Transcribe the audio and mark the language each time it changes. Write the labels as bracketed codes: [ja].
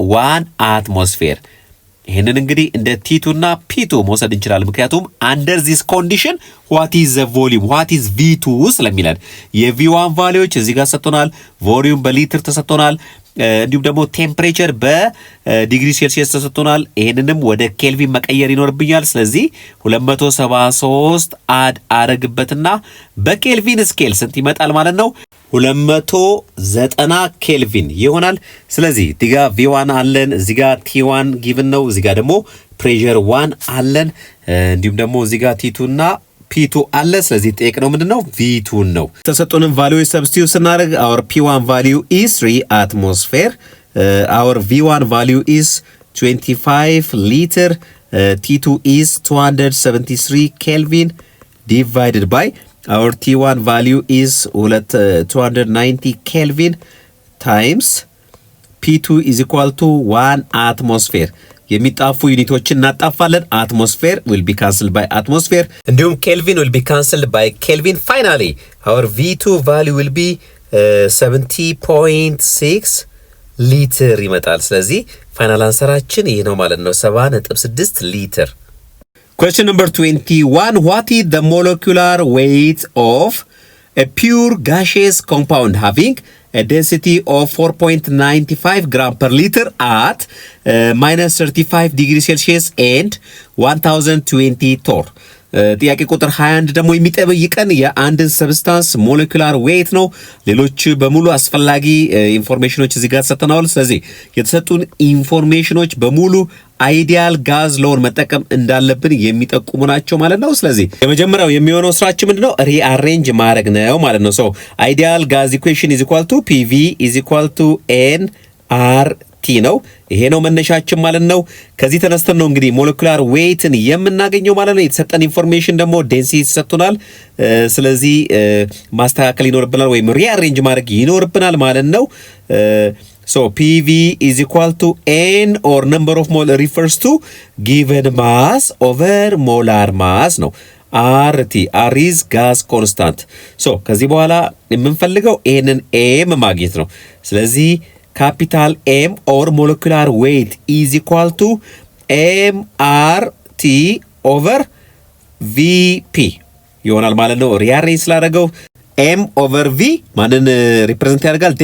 [am] 1 አትሞስፌር። ይህንን እንግዲህ እንደ ቲ2 እና ፒ2 መውሰድ እንችላለን። ምክንያቱም [en] አንደር ዚስ ኮንዲሽን ዋት ኢዝ ዘ ቮሊዩም ዋት ኢዝ ቪ2 [am] ስለሚለን የቪ1 ቫሊዎች እዚህ ጋር ሰጥቶናል። ቮሊዩም በሊትር ተሰጥቶናል። እንዲሁም ደግሞ ቴምፕሬቸር በዲግሪ ሴልሺየስ ተሰጥቶናል። ይሄንንም ወደ ኬልቪን መቀየር ይኖርብኛል። ስለዚህ 273 አድ አረግበትና በኬልቪን ስኬል ስንት ይመጣል ማለት ነው? 290 ኬልቪን ይሆናል። ስለዚህ ዲጋ ቪ1 አለን፣ እዚህ ጋር ቲ1 ጊቭን ነው፣ እዚህ ጋር ደግሞ ፕሬሸር 1 አለን፣ እንዲሁም ደግሞ እዚህ ጋር ቲ2 እና ፒ2 አለ። ስለዚህ ጠየቅነው ምንድነው? ቪ2 ነው። ተሰጡንን ቫልዩዎች ሰብስቲዩት ስናደርግ [en] our P1 value is 3 atmosphere, our V1 value is 25 liter, T2 is 273 Kelvin divided by our T1 value is 290 Kelvin times P2 is equal to 1 atmosphere. [am] የሚጣፉ ዩኒቶችን እናጣፋለን። አትሞስፌር [en] will be cancelled by atmosphere [am] እንዲሁም ኬልቪን [en] will be cancelled by Kelvin. finally our V2 value will be 70.6 [am] ሊትር ይመጣል። ስለዚህ ፋይናል አንሰራችን ይሄ ነው ማለት ነው፣ 70.6 ሊትር። [en] question number 21 what is the molecular weight of a pure gaseous compound having a density of 4.95 gram per liter at minus 35 degrees Celsius and 1020 torr. [am] ጥያቄ ቁጥር 21 ደግሞ የሚጠይቀን የአንድን ሰብስታንስ ሞለኪውላር ዌይት ነው። ሌሎች በሙሉ አስፈላጊ ኢንፎርሜሽኖች እዚህ ጋር ተሰጥተናል። ስለዚህ የተሰጡን ኢንፎርሜሽኖች በሙሉ አይዲያል ጋዝ ሎን መጠቀም እንዳለብን የሚጠቁሙ ናቸው ማለት ነው። ስለዚህ የመጀመሪያው የሚሆነው ስራችን ምንድነው? ሪአሬንጅ ማድረግ ነው ማለት ነው። [en] ሶ አይዲያል ጋዝ ኢኩዌሽን ኢዝ ኢኳል ቱ ፒቪ ኢዝ ኢኳል ቱ ኤን አር ቲ [am] ነው። ይሄ ነው መነሻችን ማለት ነው። ከዚህ ተነስተን ነው እንግዲህ ሞለኪውላር ዌይትን የምናገኘው ማለት ነው። የተሰጠን ኢንፎርሜሽን ደግሞ ዴንሲቲ ተሰጥቶናል። ስለዚህ ማስተካከል ይኖርብናል ወይም ሪአሬንጅ ማድረግ ይኖርብናል ማለት ነው። [en] So PV is equal to N or number of mole refers to given mass over molar mass ነው። RT R is gas constant. [am] So ከዚህ በኋላ የምንፈልገው ይሄንን M ማግኘት ነው። ስለዚህ [en] capital M or molecular weight is equal to MRT over VP [am] ይሆናል ማለት ነው። ሪአሬንጅ ስላደረገው M over V ማንን ሪፕሬዘንት ያደርጋል?